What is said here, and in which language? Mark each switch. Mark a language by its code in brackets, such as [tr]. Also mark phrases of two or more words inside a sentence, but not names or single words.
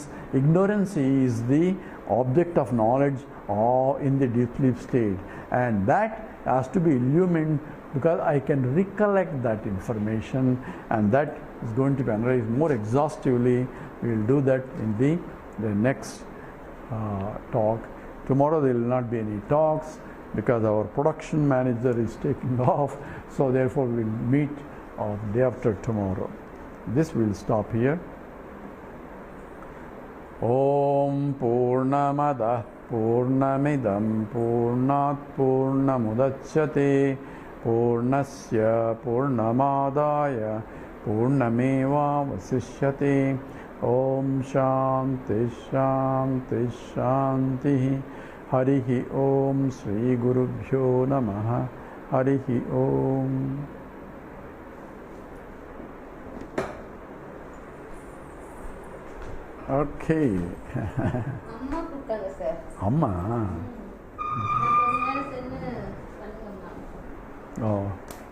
[en] Ignorance is the object of knowledge or in the deep sleep state, and that has to be illumined, because I can recollect that information, and that is going to be analyzed more exhaustively. We will do that in the next talk. Tomorrow there will not be any talks, because our production manager is taking off, so therefore we will meet day after tomorrow. This will stop here. [sa] ॐ पूर्णमद पूर्णमिदं पूर्णात् पूर्णमुदच्यते पूर्णस्य पूर्णमादाय पूर्णमेव वशिष्यते. ॐ शान्ति शान्ति शान्ति. हरिः ॐ श्री गुरुभ्यो नमः. हरिः ॐ. [en] Okay. [ta] அம்மா கூப்பிட்டாங்க சார். அம்மா. நான் கொஞ்ச நேரம் சென்று பண்ணுங்கம்மா. Oh.